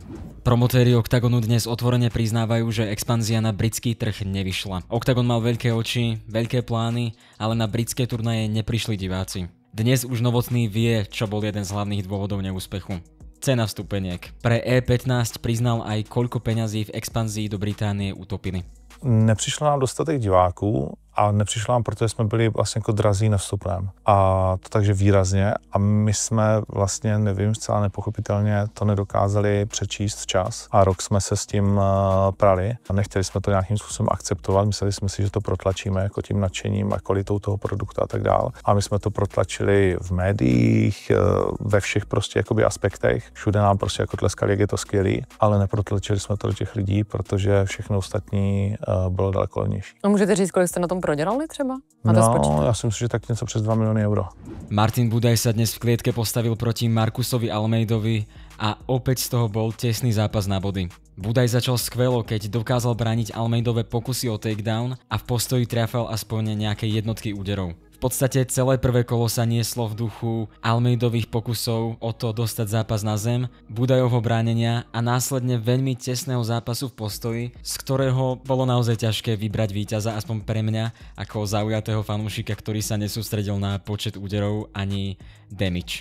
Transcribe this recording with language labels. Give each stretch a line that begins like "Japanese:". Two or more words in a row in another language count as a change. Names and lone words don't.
Slovak: Promotéri Octagonu dnes otvorene priznávajú, že expanzia na britský trh nevyšla. Octagon mal veľké oči, veľké plány, ale na britské turnaje neprišli diváci. Dnes už Novotný vie, čo bol jeden z hlavných dôvodov neúspechu. Cena vstupeniek. Pre E15 priznal aj, koľko peňazí v expanzii do Británie utopili.
Czech: Nepřišlo nám dostatek diváků a nepřišlo nám, protože jsme byli vlastně jako drazí na vstupném. A to takže výrazně. A my jsme vlastně, nevím, zcela nepochopitelně to nedokázali přečíst včas. A rok jsme se s tím prali a nechtěli jsme to nějakým způsobem akceptovat. Mysleli jsme si, že to protlačíme jako tím nadšením a kvalitou toho produktu a tak dál. A my jsme to protlačili v médiích, ve všech prostě jakoby aspektech. Všude nám prostě jako tleskali, jak je to skvělý, ale neprotlačili jsme to do těch lidí, protože všechno ostatní bylo daleko levnější. A můžete říct, kolik jste na tom prodělali třeba? No, já si myslím, že tak něco přes 2 milióny euro.
Slovak: Martin Budaj sa dnes v klietke postavil proti Markusovi Almeidovi a opäť z toho bol tesný zápas na body. Budaj začal skvelo, keď dokázal brániť Almeidove pokusy o takedown a v postoji triafal aspoň nejaké jednotky úderov. V podstate celé prvé kolo sa nieslo v duchu Almeidových pokusov o to dostať zápas na zem, Budajovho bránenia a následne veľmi tesného zápasu v postoji, z ktorého bolo naozaj ťažké vybrať víťaza, aspoň pre mňa, ako zaujatého fanúšika, ktorý sa nesústredil na počet úderov ani damage.